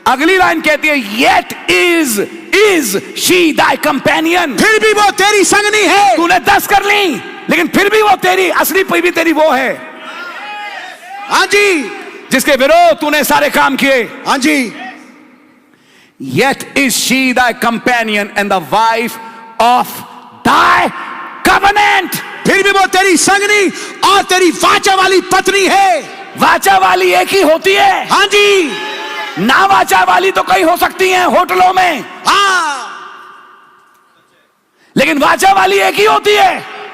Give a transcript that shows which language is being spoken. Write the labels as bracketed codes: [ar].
[hi] अगली लाइन कहती है, [en] Yet is she thy companion. [hi] फिर भी वो तेरी संगनी है। तूने 10 कर ली, लेकिन फिर भी वो तेरी असली भी तेरी वो है। हाँ जी, जिसके विरोध तूने सारे काम किए। हाँ जी। [en] Yet is she thy companion and the wife of thy covenant. [hi] फिर भी वो तेरी संगनी और तेरी वाचा वाली पत्नी है। वाचा वाली एक ही होती है। हाँ जी। ना वाचा वाली तो कई हो सकती हैं होटलों में, हाँ, लेकिन वाचा वाली एक ही होती है।